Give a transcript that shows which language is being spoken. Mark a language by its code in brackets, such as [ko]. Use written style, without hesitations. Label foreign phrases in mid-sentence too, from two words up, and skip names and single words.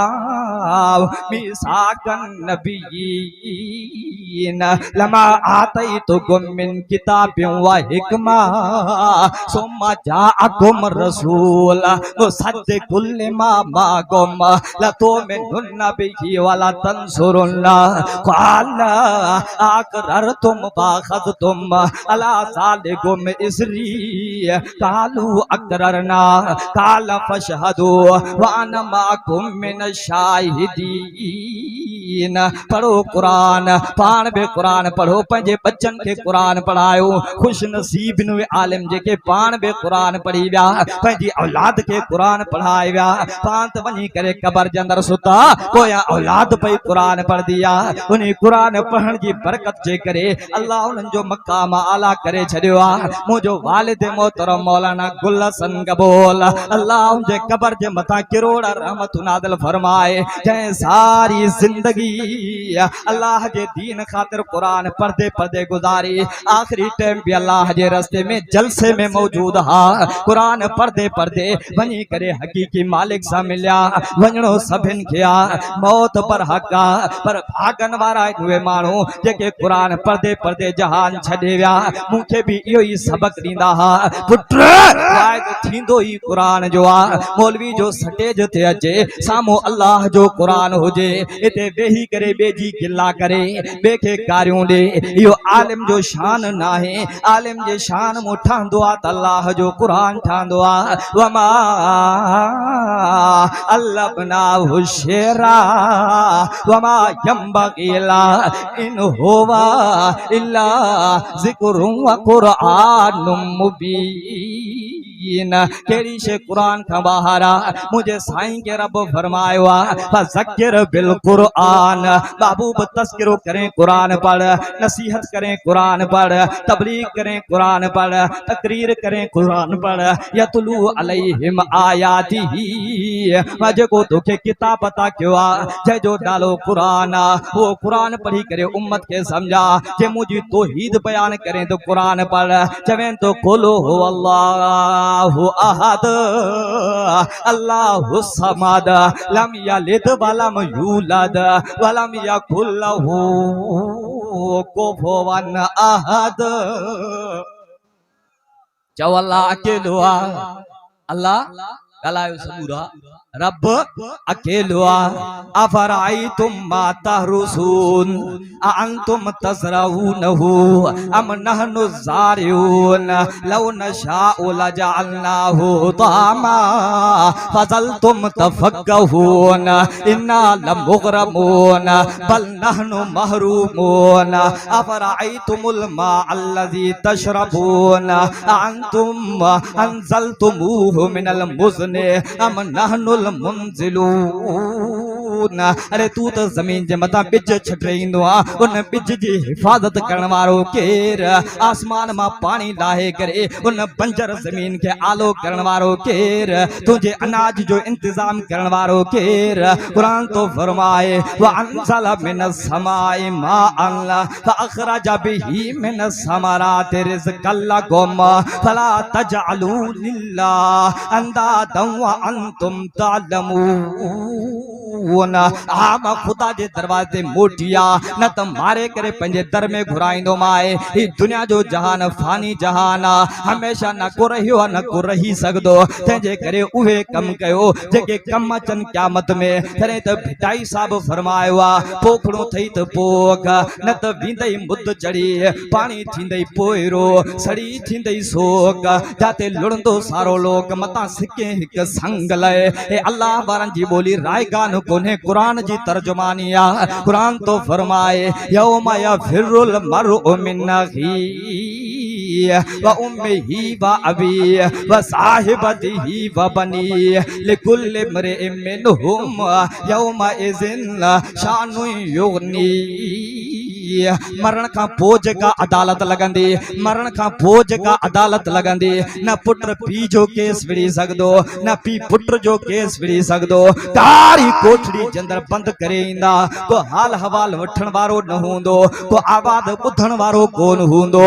[ar] ميثاق النبيين لما آتيتكم من كتاب وحكمة ثم جاءكم رسول مصدق لما معكم لتؤمنن به ولا تنصرنه قال أأقررتم وأخذتم على ذلكم إصري قالوا أقررنا قال فاشهدوا وأنا معكم من الشاهدين मुजाहिदीन। [sd] पढ़ो कुरान, पाण बि कुरान पढ़ो, पंहिंजे बच्चन के कुरान पढ़ायो। खुश नसीब नुवे आलिम जेके पाण बि कुरान पढ़ी विया, पंहिंजी औलाद के कुरान पढ़ाए विया। पाण त वञी करे कबर जे अंदर सुता, पोयां औलाद पई कुरान पढ़दी आ। उन कुरान पढ़ण जी बरकत जे करे अल्लाह उन्हनि जो मक़ाम आला करे छॾियो आ। मुंहिंजो वालिद मोहतरम मौलाना गुल हसन कबूल अल्लाह उनजे कबर जे मथां किरोड़ रहमत नाज़िल फरमाए, जंहिं सारी जिंदगी अल्लाह जे दीन खातिर कुरान पढ़दे पढ़दे गुजारी। आखिरी टाइम भी अल्लाह जे रस्ते में जलसे में मौजूद हा। कुरान पढ़दे पढ़दे वञी करे हकीकी मालिक सां मिलिया। वञणो सभिनि खे आ, मौत पर हक़ आ, पर भागन वारा उहे माण्हू जेके कुरान पढ़दे पढ़दे जहान छॾे विया। मूंखे भी इहो ई सबक ॾींदा हा, पुट वाइदो थींदो ई कुरान जो आ। मौलवी जो स्टेज ते अचे, साम्हूं अल्लाह जो कुरान हुजे, हिते वेही करे ॿिए जी गिला करे ॿिए खे गारियूं ॾे, इहो आलिम जो शान नाहे। आलिम जे शान मूं ठहंदो आ त अल्लाह जो कुरान ठहंदो आ। [ar] وما علمناه الشعر وما ينبغي له إن هو إلا ذكر وقرآن مبين. [sd] केड़ी शे कुरान का बहारा मुझे साईं के रब फरमायो आ, [ar] فذكر بالقرآن. [sd] महबूब तज़किरो करें कुरान पढ़, नसीहत करें कुरान पढ़, तबलीग करें कुरान पढ़, तकरीर करें कुरान पढ़। [ar] يتلو عليهم آياته, [sd] जेको तोखे किताब पता क्यों आ, जो डालो कुरान आ, वो कुरान पढ़ी करे उम्मत के समझा। जे मुझी तौहीद बयान करें तो कुरान पढ़, चवें तो खोलो हो [ar] الله أحد الله الصمد لم يلد ولم يولد ولم يكن له كفوا أحد. [sd] चओ अल्लाह अकेलो आ, अल्लाह ॻाल्हायो सबूरा, रब अकेलो आ। [ar] أفرأيتم ما تحرثون أأنتم تزرعونه أم نحن الزارعون لو نشاء لجعلناه حطاما فظلتم تفكهون إنا لمغرمون بل نحن محرومون. أفرأيتم الماء الذي تشربون أأنتم أنزلتموه من المزن أم نحن المنزلون. [sd] अरे तू तो जमीन जे मथा बिज छटरींदो आ, उन बिज जी हिफाजत करण वारो केर? आसमान मां पानी लाहे करे उन बंजर जमीन के आलो करण वारो केर? तुझे अनाज जो इंतजाम करण वारो केर? कुरान तो फरमाए [ar] وأنزل من السماء ماء فأخرج به من الثمرات رزقا لكم فلا تجعلوا لله أندادا وأنتم تعلمون. [sd] आम खुदा जे दरवाजे मोटिया न त मारे करे पंहिंजे दर में घुराईंदो माए। ही दुनिया जो जहान फानी जहान आ, हमेशा न को रहियो न को रही सघंदो। तंहिंजे करे उहे कम कयो जेके कम अचनि क़यामत में। तॾहिं त भिटाई साहब फरमायो आ, पोखड़ो थई त पोख न त वींदई मुद चढ़ी, पाणी थींदई पोइरो, सड़ी थींदई सोक, जाते लुड़ंदो सारो लोक मता सिके हिक संग लए। हे अल्लाह वारन जी बोली रायगान कोन्हे, कुरान जी तर्जुमानी आ। कुरान तो फरमाए [ar] يوم يفر المرء من أخيه وأمه وأبيه وصاحبته وبنيه لكل امرئ منهم يومئذ شأن يغنيه. [sd] मरण खां पोइ जेका अदालत लगंदी, मरण खां पोइ जेका अदालत लगंदी, न पुट पीउ जो केस विड़ी सघंदो, न पीउ पुट जो केस विड़ी सघंदो। कारी कोठड़ी जे अंदर बंद करे ईंदा, को हाल हवाल वठण वारो न हूंदो, को आवाज़ ॿुधण वारो कोन हूंदो।